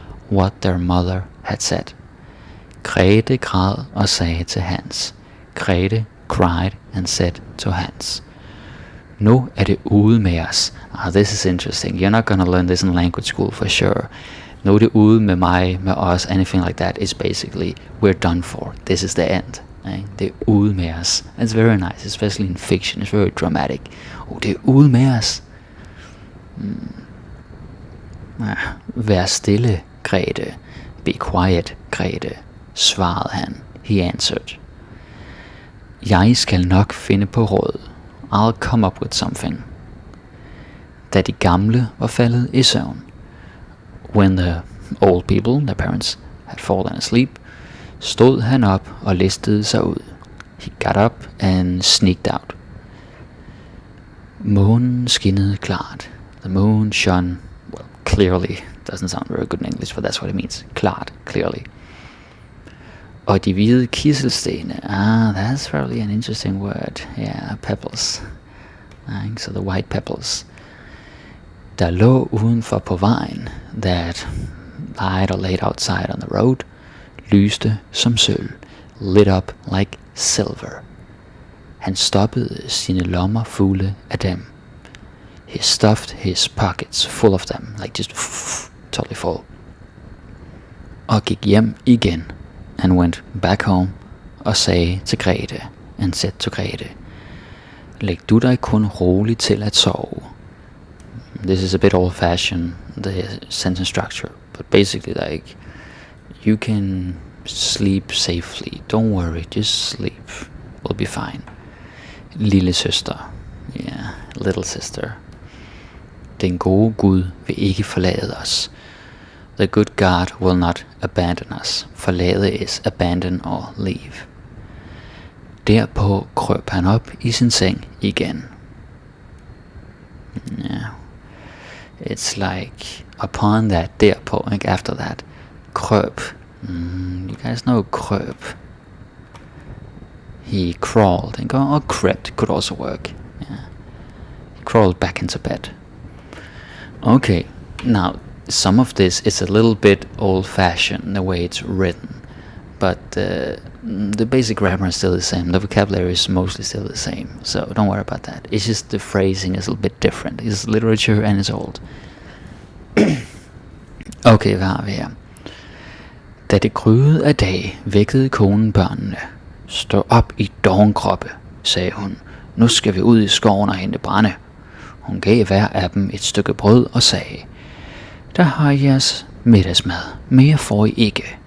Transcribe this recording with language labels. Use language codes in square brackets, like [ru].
[en] What their mother had said. [da] Grete græd og sagde til Hans. [en] Grete cried and said to Hans. [da] Nu er det ude med os. [en] This is interesting. You're not gonna learn this in language school for sure. [da] Nu er det ude med mig, med os, [en] anything like that is basically we're done for. This is the end. [da] Det er ude med os. [en] It's very nice, especially in fiction. It's very dramatic. [da] Det er ude med os. Vær stille, Grete. [en] Be quiet, Grete, [da] svarede han. [en] He answered. [da] Jeg skal nok finde på råd. [en] I'll come up with something. [da] Da de gamle var faldet i søvn. [en] When the old people, their parents, had fallen asleep, [da] stod han op og listede sig ud. [en] He got up and sneaked out. [da] Månen skinnede klart. [en] The moon shone, well, clearly. Doesn't sound very good in English, but that's what it means. Klart, clearly. [da] Og de hvide kiselstene, [en] that's probably an interesting word. Yeah, pebbles. So the white pebbles. [da] Der lå udenfor på vejen, [en] that lied or laid outside on the road, [da] lyste som sølv, [en] lit up like silver. [da] Han stoppede sine lommer fulde af dem. [en] He stuffed his pockets full of them, like just totally full. [da] Og gik hjem igen, [en] and went back home, [da] og sagde til Grete, [en] and said to Grete, [da] læg du dig kun roligt til at sove. [en] This is a bit old-fashioned, the sentence structure, but basically like, you can sleep safely, don't worry, just sleep, we'll be fine. [da] Lille søster, [en] yeah, little sister. [da] Den gode Gud vil ikke forlade os. [en] The good God will not abandon us. Forlade is abandon or leave. [da] Derpå krøb han op i sin seng igen. [en] Yeah. It's like, upon that, derpå, like after that, krøb. You guys know krøb. He crawled, or crept could also work. Yeah. He crawled back into bed. Okay, now some of this is a little bit old-fashioned, the way it's written, but the basic grammar is still the same. The vocabulary is mostly still the same, so don't worry about that. It's just the phrasing is a little bit different. It's literature and it's old. [da] Okay, hvad har vi her? Da det gryede af dag, vækkede konen børnene. Stå op i dovnkroppe, sagde hun. Nu skal vi ud i skoven og hente brænde. Hun gav hver af dem et stykke brød og sagde, der har jeres middagsmad, mere får I ikke.